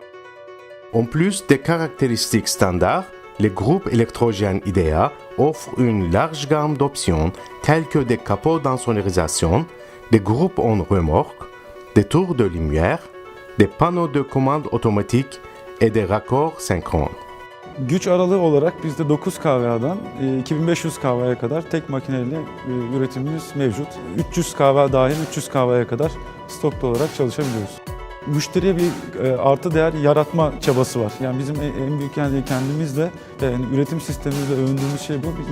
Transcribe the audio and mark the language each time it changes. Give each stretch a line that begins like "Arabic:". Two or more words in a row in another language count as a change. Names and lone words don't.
French: En plus des caractéristiques standards, les groupes électrogènes IDEA offrent une large gamme d'options telles que des capots d'insonorisation, des groupes en remorque, des tours de lumière, des panneaux de commande automatique et des raccords synchrones.
Turkish: Güç aralığı olarak bizde 9 kVA'dan 2500 kVA'ya kadar tek makineyle üretimimiz mevcut. 300 kVA dahil 300 kVA'ya kadar stoklu olarak çalışabiliyoruz. Müşteriye bir artı değer yaratma çabası var. Yani bizim en büyük kendimizle üretim sistemimizle övündüğümüz şey bu.